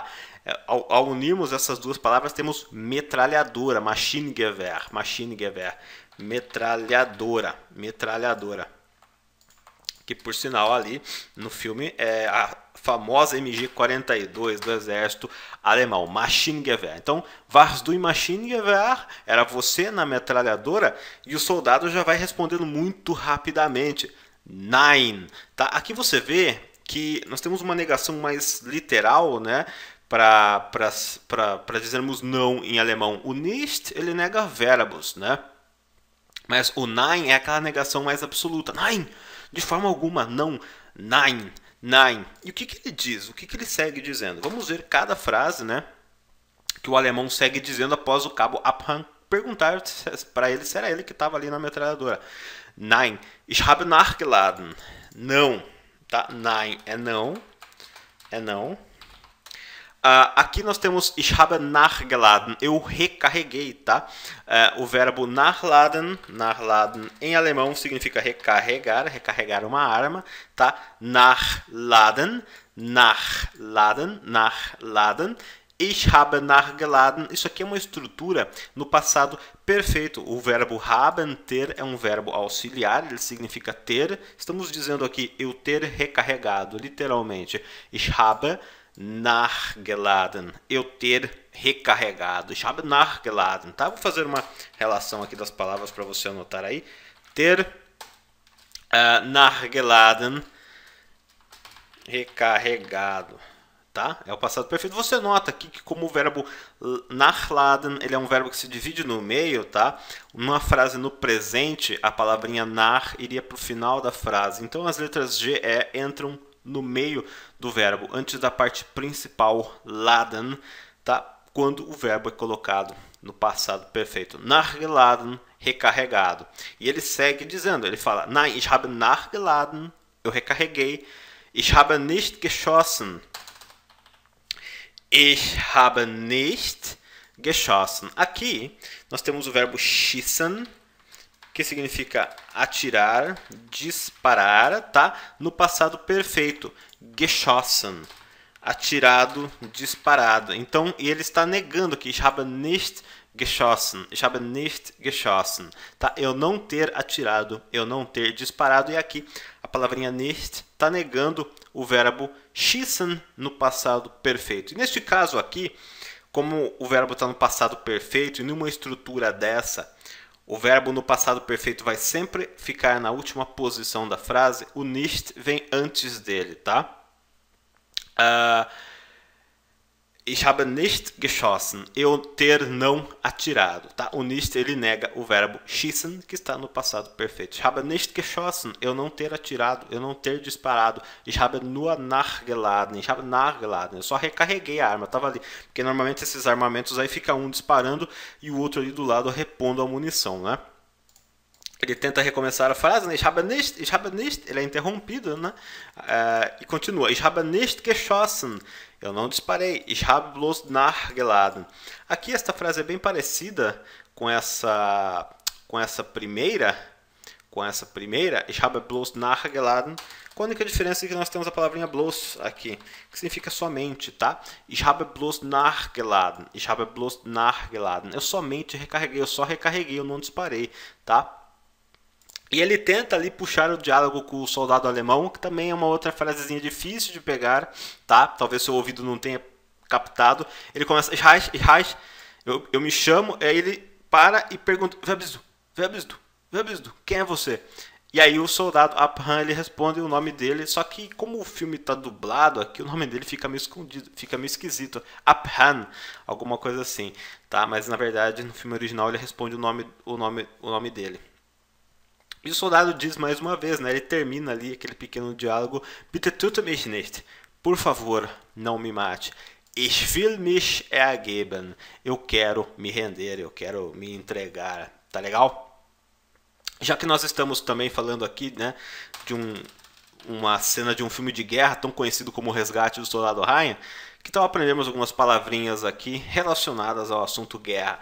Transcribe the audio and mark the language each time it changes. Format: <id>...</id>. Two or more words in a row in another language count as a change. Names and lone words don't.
<pt>Ao unirmos essas duas palavras, temos metralhadora, Maschinengewehr, metralhadora. Que por sinal ali no filme é a famosa MG-42 do exército alemão, Maschinengewehr. Então,</pt> <de>warst du im Maschinengewehr?</de> <pt>Era você na metralhadora? E o soldado já vai respondendo muito rapidamente, nein. Tá? Aqui você vê que nós temos uma negação mais literal, né? Para dizermos não em alemão. O nicht, ele nega verbos, né? Mas o nein é aquela negação mais absoluta. Nein! De forma alguma, não.</pt> <de>Nein, nein.</de> <pt>E o que ele diz? O que ele segue dizendo? Vamos ver cada frase, né? Que o alemão segue dizendo após o Cabo Upham perguntar para ele se era ele que estava ali na metralhadora.</pt> <de>Nein, ich habe nachgeladen.</de> <pt>Não, tá? Nein é não. É não. Aqui nós temos</pt> <de>ich habe nachgeladen,</de> <pt>eu recarreguei, tá? O verbo nachladen em alemão significa recarregar, recarregar uma arma, tá? Nachladen,</pt> <de>ich habe nachgeladen,</de> <pt>isso aqui é uma estrutura no passado perfeito. O verbo haben, ter, é um verbo auxiliar, ele significa ter. Estamos dizendo aqui eu ter recarregado, literalmente.</pt> <de>Ich habe nachgeladen,</de> <pt>eu ter recarregado.</pt> <de>Ich habe nachgeladen,</de> <pt>tá? Vou fazer uma relação aqui das palavras para você anotar aí. Ter nachgeladen, recarregado, tá? É o passado perfeito. Você nota aqui que como o verbo nachladen, ele é um verbo que se divide no meio, tá? Numa frase no presente, a palavrinha nach iria para o final da frase. Então as letras G e entram no meio do verbo, antes da parte principal, laden, tá? Quando o verbo é colocado no passado perfeito. Nachgeladen, recarregado. E ele segue dizendo, ele fala,</pt> <de>nein, ich habe nachgeladen,</de> <pt>eu recarreguei.</pt> <de>Ich habe nicht geschossen. Ich habe nicht geschossen.</de> <pt>Aqui nós temos o verbo schießen, que significa atirar, disparar, tá? No passado perfeito, geschossen. atirado, disparado. Então, e ele está negando que</pt> <de>ich habe nicht geschossen. Ich habe nicht geschossen.</de> <pt>Tá? Eu não ter atirado, eu não ter disparado. E aqui a palavrinha nicht está negando o verbo schießen no passado perfeito. E neste caso aqui, como o verbo está no passado perfeito e numa estrutura dessa, o verbo no passado perfeito vai sempre ficar na última posição da frase. O nicht vem antes dele, tá?</pt> <de>Ich habe nicht geschossen.</de> <pt>Eu ter não atirado, tá? O nicht ele nega o verbo schießen, que está no passado perfeito.</pt> <de>Ich habe nicht geschossen.</de> <pt>Eu não ter atirado, eu não ter disparado.</pt> <de>Ich habe nur nachgeladen. Ich habe nachgeladen.</de> <pt>Eu só recarreguei a arma, tava ali. Porque normalmente esses armamentos aí fica um disparando e o outro ali do lado repondo a munição, né? Ele tenta recomeçar a frase, né?</pt> <de>Ich habe nicht,</de> <pt>ele é interrompido, né? E continua,</pt> <de>ich habe nicht geschossen,</de> <pt>eu não disparei,</pt> <de>ich habe bloß nachgeladen.</de> <pt>Aqui esta frase é bem parecida com essa primeira,</pt> <de>ich habe bloß nachgeladen,</de> <pt>com a única diferença é que nós temos a palavrinha bloß aqui, que significa somente, tá?</pt> <de>Ich habe bloß nachgeladen, ich habe bloß nachgeladen.</de> <pt>Eu somente recarreguei, eu só recarreguei, eu não disparei, tá? E ele tenta ali puxar o diálogo com o soldado alemão, que também é uma outra frasezinha difícil de pegar, tá? Talvez seu ouvido não tenha captado. Ele começa, eu me chamo, aí ele para e pergunta,</pt> <de>wer bist du?</de> <pt>Quem é você? E aí o soldado Abhan, ele responde o nome dele, só que como o filme está dublado aqui, o nome dele fica meio escondido, fica meio esquisito. Abhan, alguma coisa assim, tá? Mas na verdade no filme original ele responde o nome dele. E o soldado diz mais uma vez, né? Ele termina ali aquele pequeno diálogo.</pt> <de>Bitte töte mich nicht.</de> <pt>Por favor, não me mate.</pt> <de>Ich will mich ergeben.</de> <pt>Eu quero me render, eu quero me entregar. Tá legal? Já que nós estamos também falando aqui, né, de uma cena de um filme de guerra tão conhecido como O Resgate do Soldado Ryan, que tal aprendermos algumas palavrinhas aqui relacionadas ao assunto guerra.</pt>